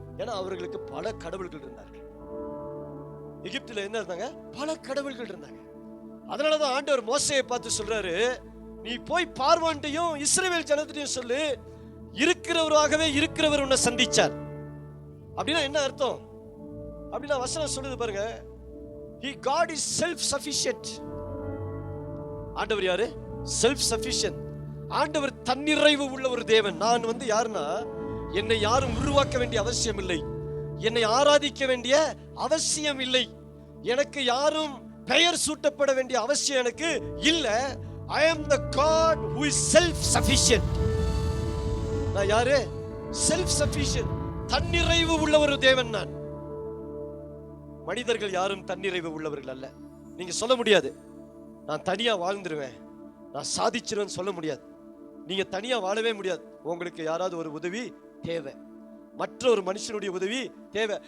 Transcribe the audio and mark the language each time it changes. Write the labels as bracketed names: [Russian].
[Tamil] ஏன்னா அவர்களுக்கு பல கடவுள்கள் இருந்தார்கள். எகிப்துல என்ன இருந்தாங்க? பல கடவுள்கள் இருந்தாங்க. அதனாலதான் ஆண்டவர் மோசேயை பார்த்து சொல்றாரு, நீ போய் பார்வோன்ட்டையும் இஸ்ரவேல் ஜனத்தையும் சொல்லு, இருக்கிறவராகவே இருக்கிறவர் உன்னை சந்திச்சார். அப்படின்னா என்ன அர்த்தம்? அப்படின்னா வசனம் சொல்லுது பாருங்க, [English] He God is self sufficient. [Tamil] ஆண்டவர் யாரு? Self sufficient. ஆண்டவர் தன்னிறைவு உள்ள ஒரு தேவன். நான் யாருன்னா, என்னை யாரும் உருவாக்க வேண்டிய அவசியம் இல்லை, என்னை ஆராதிக்க வேண்டிய அவசியம் இல்லை, எனக்கு யாரும் பெயர் சூட்டப்பட வேண்டிய அவசியம் எனக்கு இல்ல. [English] I am the God who is self sufficient. [Tamil] நான் யாரு? செல்ஃப் சஃபிஷியன்ட், தன்னிறைவு உள்ள ஒரு தேவன் நான். மனிதர்கள் யாரும் தன்னிறைவு உள்ளவர்கள் அல்ல. நீங்க சொல்ல முடியாது, நான் தனியா வாழ்ந்துருவேன், நான் சாதிச்சிருவேன் சொல்ல முடியாது. நீங்க தனியா வாழவே முடியாது. உங்களுக்கு யாராவது ஒரு உதவி தேவை, மற்ற ஒரு மனுஷனுடைய உதவி தேவை.